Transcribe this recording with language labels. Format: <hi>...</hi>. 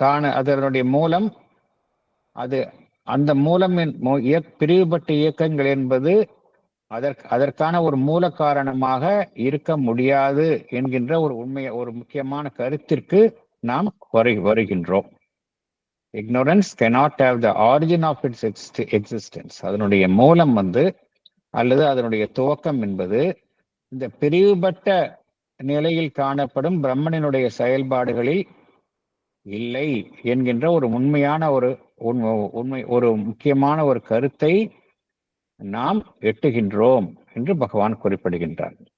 <ta>அதனுடைய மூலம், அந்த மூலம் பிரிவுபட்ட இயக்கங்கள் என்பது அதற்கான ஒரு மூல காரணமாக இருக்க முடியாது என்கின்ற ஒரு முக்கியமான கருத்திற்கு நாம் வருகின்றோம்.</ta> <en>Ignorance cannot have the origin of its existence.</en> <ta>அதனுடைய மூலம் அல்லது அதனுடைய துவக்கம் என்பது இந்த பிரிவுபட்ட நிலையில் காணப்படும் பிரம்மனினுடைய செயல்பாடுகளில் இல்லை என்கின்ற ஒரு உண்மையான ஒரு முக்கியமான ஒரு கருத்தை நாம் எட்டுகின்றோம் என்று பகவான் குறிப்பிடுகின்றார்.</ta>